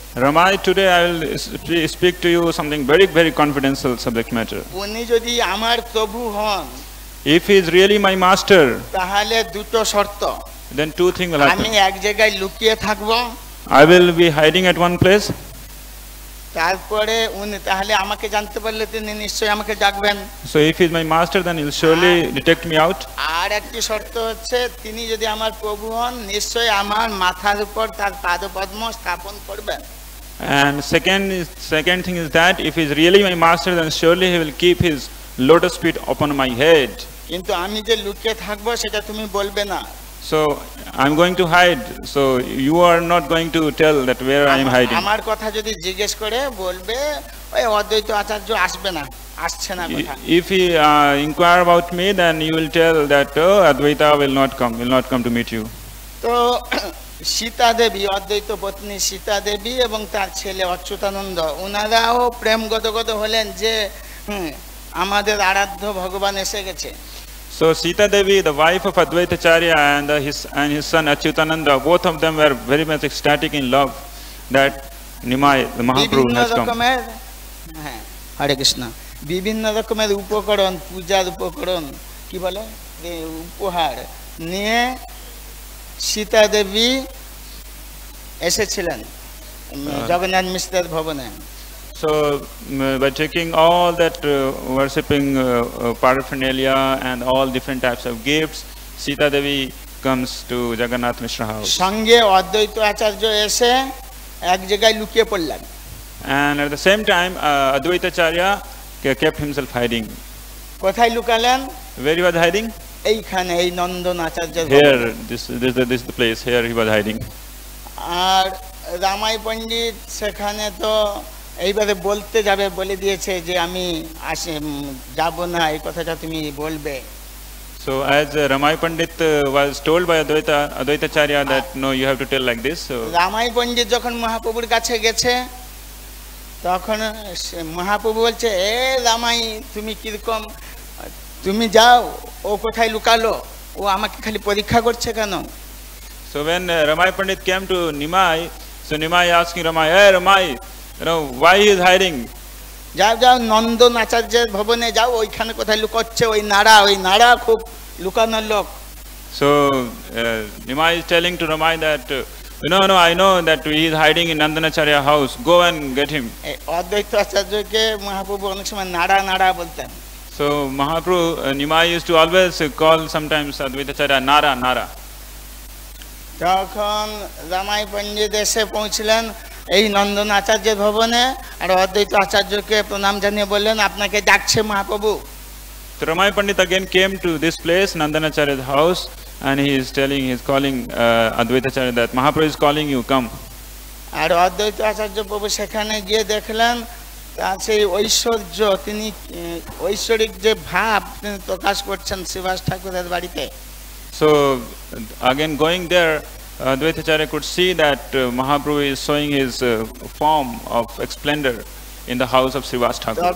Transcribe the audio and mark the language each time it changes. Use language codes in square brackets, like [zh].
[en] Ramai, today I will speak to you something very, very confidential subject matter. [bn] উনি যদি আমার প্রভু হন, [en] If he is really my master, [bn] তাহলে দুটো শর্ত। [en] then two things will [bn] আমি [en] happen. [bn] এক জায়গায় লুকিয়ে থাকবো, [en] I will be hiding at one place. [bn] তারপরে উনি তাহলে আমাকে জানতে পারলে তিনি নিশ্চয়ই আমাকে ডাকবেন। [en] So if he is my master, then he will surely detect me out. [bn] আর একটি শর্ত হচ্ছে তিনি যদি আমার প্রভু হন, নিশ্চয়ই আমার মাথার উপর তার পাদপদ্ম স্থাপন করবেন। [en] And second thing is that if he is really my master, then surely he will keep his lotus feet upon my head. [bn] কিন্তু আমি যে লুকিয়ে থাকবো সেটা তুমি বলবে না। [en] So I'm going to hide. So you are not going to tell that where I am hiding. [bn] আমার কথা যদি জিজ্ঞেস করে বলবে ওই অদ্বৈত আচার্য আসবে না, আসছে না কথা। [en] If he inquire about me, then you will tell that Advaita will not come to meet you. [bn] তো সীতা দেবী, অদ্বৈত পত্নী সীতা দেবী এবং তার ছেলে অচ্যুতানন্দ, ওনারাও প্রেম গদগদ হলেন যে আমাদের আরাধ্য ভগবান এসে গেছে। [en] So Sita Devi, the wife of Advaitacharya, and his son Achyutananda, both of them were very much ecstatic in love that Nimai, the Mahaprabhu, has come. [bn] হ্যাঁ, হরে কৃষ্ণ। বিভিন্ন রকমের উপকরণ, পূজার উপকরণ কি বলে উপহার নিয়ে সীতা দেবী এসেছিলেন জগন্নাথ মিশ্রের ভবনে। [en] So by taking all that worshipping paraphernalia and all different types of gifts, Sita Devi comes to Jagannath Mishra house. [bn] সঙ্গে অদ্বৈত আচার্য এসে এক জায়গায় লুকিয়ে পড়লেন। [en] And at the same time, Advaitacharya kept himself hiding. [bn] কোথায় লুকালেন? [en] Where he was hiding? [bn] এইখানে, এই নন্দন আচার্যের [en] Here, this is the place. Here he was hiding. [bn] আর রামাই পণ্ডিত সেখানে তো এইবারে বলতে যাবে, বলে দিয়েছে যে আমি যাব না, এই কথাটা তুমি বলবে। [en] So as Ramai Pandit was told by Advaitacharya that no, you have to tell like this. So [bn] Ramai পণ্ডিত যখন মহাপ্রভুর কাছে গেছে তখন মহাপ্রভু বলছে, এ রামাই তুমি কিরকম, তুমি যাও, ও কোথায় লুকালো, ও আমাকে খালি পরীক্ষা করছে কেন? [en] So when Ramai Pandit came to Nimai, so Nimai asking Ramai, hey Ramai, why he is hiding? [bn] যাও যাও নন্দন আচার্যের ভবনে যাও, ওইখানে কোথায় লুকাচ্ছে, ওই নাড়া খুব লুকানোর লোক। [en] So Nimai is telling to Ramai that no, I know that he is hiding in Nandanacharya house. Go and get him. [bn] অদ্বৈত আচার্যকে মহাপ্রভু অনেক সময় নাড়া বলতেন। [en] So Mahaprabhu, Nimai used to always call sometimes Advaitacharya Nara. [bn] তখন রামাই পণ্ডিত এসে পৌঁছলেন এই নন্দন আচার্যের ভবনে, আর অদ্বৈত আচার্যকে প্রণাম জানিয়ে বললেন, আপনাকে ডাকছে Mahaprabhu. [en] So Ramai Pandit again came to this place, Nandanacharya's house, and he is calling Advaitacharya that Mahaprabhu is calling you, come. [bn] আর অদ্বৈত আচার্য প্রভু সেখানে গিয়ে দেখলেন তার সেই ঐশ্বর্য, তিনি ঐশ্বরিক যে ভাব তিনি প্রকাশ করছেন শ্রীবাস ঠাকুরের বাড়িতে। [en] So again going there, Advaitacharya could see that Mahaprabhu is showing his form of splendor in the house of Srivas Thakur.